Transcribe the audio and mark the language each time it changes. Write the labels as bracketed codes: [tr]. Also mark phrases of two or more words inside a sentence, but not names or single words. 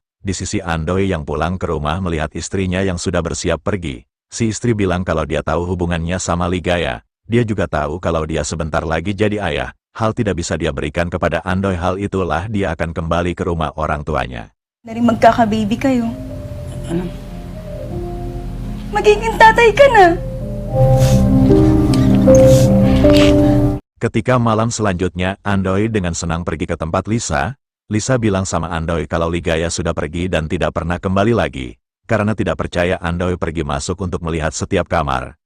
[id] Di sisi Andoy yang pulang ke rumah melihat istrinya yang sudah bersiap pergi. Si istri bilang kalau dia tahu hubungannya sama Ligaya. Dia juga tahu kalau dia sebentar lagi jadi ayah. Hal tidak bisa dia berikan kepada Andoy, hal itulah dia akan kembali ke rumah orang tuanya. [tl] Dari magkaka-baby kayo. Ano? Magiging tatay ka na. [id] Ketika malam selanjutnya, Andoy dengan senang pergi ke tempat Lisa. Lisa bilang sama Andoy kalau Ligaya sudah pergi dan tidak pernah kembali lagi. Karena tidak percaya, Andoy pergi masuk untuk melihat setiap kamar.